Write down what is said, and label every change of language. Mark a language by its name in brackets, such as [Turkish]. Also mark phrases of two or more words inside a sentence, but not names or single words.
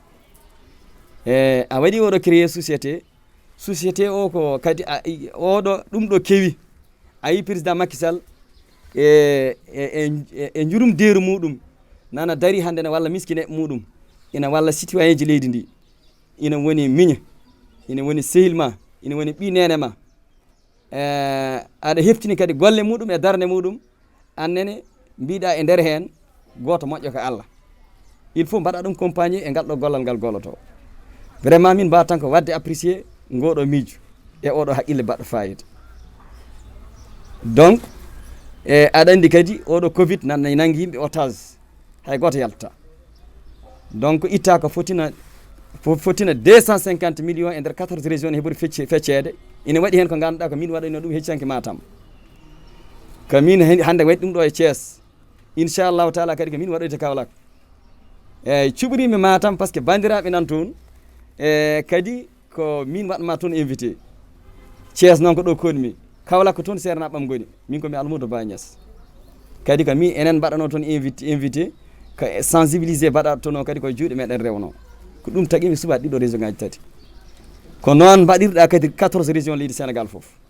[Fula] a waɗi oɗo créé société o ko kadi oɗo ɗum ɗo kewi a yi président Macky Sall e jurum deeru muɗum nana dari hande ne walla miskineɓe muɗum ina walla citoyen ji leydi ndi ina woni miña ina woni sehilma ina woni ɓi nene ma aɗa heftini kadi golle muɗum e darde muɗum annene mbiɗa e nder hen goto moƴƴo ko Allah [French] il faut [Fula] mbaɗa ɗum compagnie e ngal ɗo gollal ngal golloto vraiment min mbawa tan ko wadde apprécié ngoɗo miijo e oɗo haqqille baɗɗo fayida donc aɗa andi kadi oɗo covid nangi yimɓe otage hay goto yalta donc itta ko fotina 250 millions e nder 14 régions heɓori feccede ina waɗi hen ko ganduɗa ko min waɗano ɗum heccanke Matam ko min hande waɗi ɗum ɗo e Thiès [Arabic] inchallahu taala [Fula] kadi ko min waɗoyte Kaolack eyyi cuɓorimi Matam [French] par ce que [Fula] bandiraɓe nan toon kadi ko min waɗma toon invité Thiès noon ko ɗo konmi Kaolack ko toon sernaɓam goni min komi Almoudou Ba Niass kadi ko min enen mbaɗano toon invité ko sensibilisé mbaɗaɗo toon o kadi koye juuɗe meɗen rewno ko ɗum tagui subaɗe ɗiɗo région ngaji tati ko noon mbaɗirɗa kadi 14 région leydi Sénégal foof